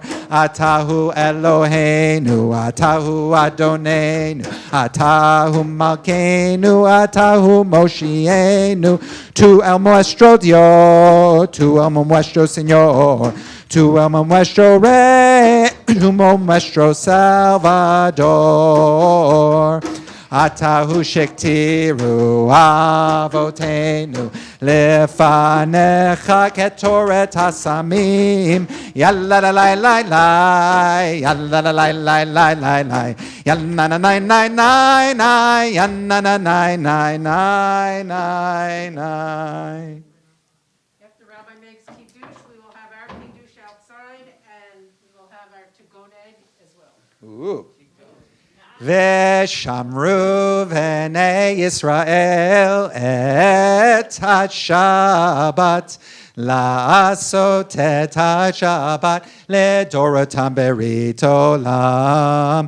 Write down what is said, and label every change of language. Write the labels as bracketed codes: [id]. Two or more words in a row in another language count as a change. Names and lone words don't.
[he] אתה הוא אלהינו אתה הוא אדונינו אתה הוא מלכנו אתה הוא מושיענו. [lad] Tu el nuestro Dios, tu el nuestro Señor, tu el nuestro Rey, tu el nuestro Salvador. [he] אתה הוא שהקטירו אבותינו לפניך קטרת הסמים. Yalla la la la la, yalla la la la la la la, yalla na na na na na, yalla na na na na na. [en] After Rabbi makes kiddush, we will have our kiddush outside, and we will have our tigoneg as well. Ooh. [he] ושמרו בני ישראל את השבת לעשות את השבת לדרתם ברית עולם.